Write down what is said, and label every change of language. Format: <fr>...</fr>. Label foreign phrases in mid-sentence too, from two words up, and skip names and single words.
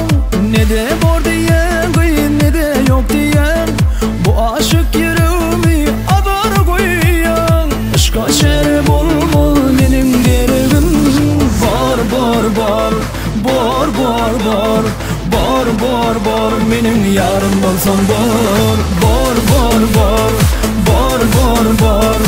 <tr>Ne de bor diyen, ne de yok diyen, bu aşık yüreğimi adara koyan. Aşka şeref olmaz benim gereğim.</tr> <uz>Bor bor bor, bor bor bor, bor bor bor, mening yarim bolsang bor. Bor bor bor, bor bor bor,</uz>